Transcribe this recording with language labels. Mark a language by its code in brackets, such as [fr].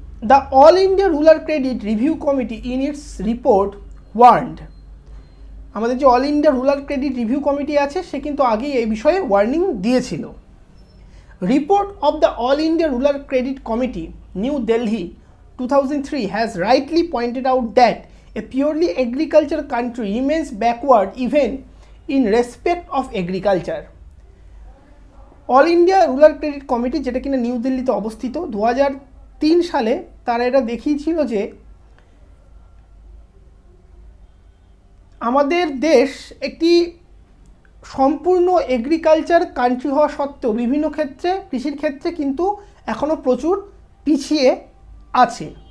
[en] The All India Rural Credit Review Committee in its report warned, [bn] আমাদের যে all India rural credit review committee আছে সে কিন্তু আগেই এই বিষয়ে ওয়ার্নিং দিয়েছিল। [en] Report of the all India rural credit committee New Delhi 2003 has rightly pointed out that a purely agricultural country remains backward even in respect of agriculture. [bn] All India rural credit committee, যেটা কিনা new দিল্লিতে অবস্থিত, 2003 সালে তারা এটা দেখিয়েছিল যে আমাদের দেশ একটি সম্পূর্ণ এগ্রিকালচার কান্ট্রি হওয়া সত্ত্বেও বিভিন্ন ক্ষেত্রে, কৃষির ক্ষেত্রে কিন্তু এখনও প্রচুর পিছিয়ে আছে।